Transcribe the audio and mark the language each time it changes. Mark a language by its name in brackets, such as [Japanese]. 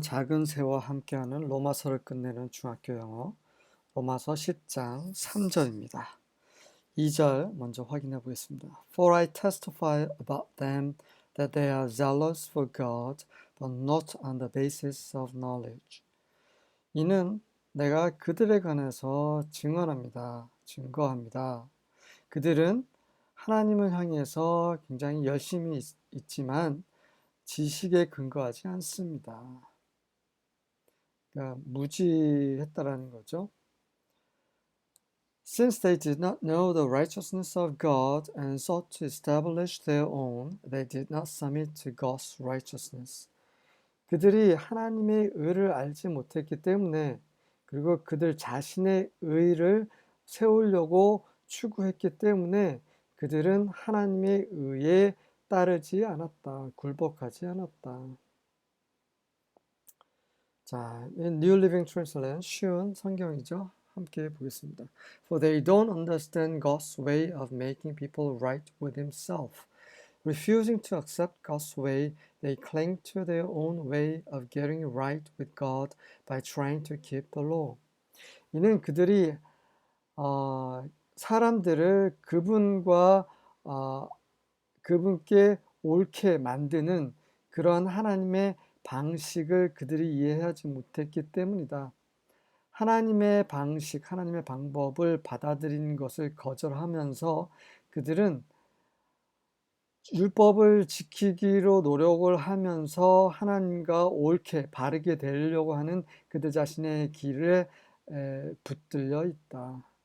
[Korean] 작은 새와 함께하는 로마서를 끝내는 중학교 영어 로마서 10장 3절입니다. 2절 먼저 확인해 보겠습니다. [English] For I testify about them that they are zealous for God, but not on the basis of knowledge. [Korean] 이는 내가 그들에 관해서 증거합니다. 그들은 하나님을 향해서 굉장히 열심히 있지만 지식에 근거하지 않습니다. 그러니까 무지했다라는 거죠. [English] Since they did not know the righteousness of God and sought to establish their own, they did not submit to God's righteousness. [Korean] 그들이 하나님의 의를 알지 못했기 때문에 그리고 그들 자신의 의를 세우려고 추구했기 때문에 그들은 하나님의 의에 따르지 않았다. 굴복하지 않았다. 자, New Living Translation 쉬운 성경이죠. 함께 보겠습니다. [English] For they don't understand God's way of making people right with Himself. Refusing to accept God's way, they cling to their own way of getting right with God by trying to keep the law. [Korean] 이는 그들이 사람들을 그분께 옳게 만드는 그런 하나님의 방식을 그들이 이해하지 못했기 때문이다. 하나님의 방식, 하나님의 방법을 받아들이는 것을 거절하면서 그들은 율법을 지키기로 노력을 하면서 하나님과 옳게 바르게 되려고 하는 그들 자신의 길에 붙들려 있다.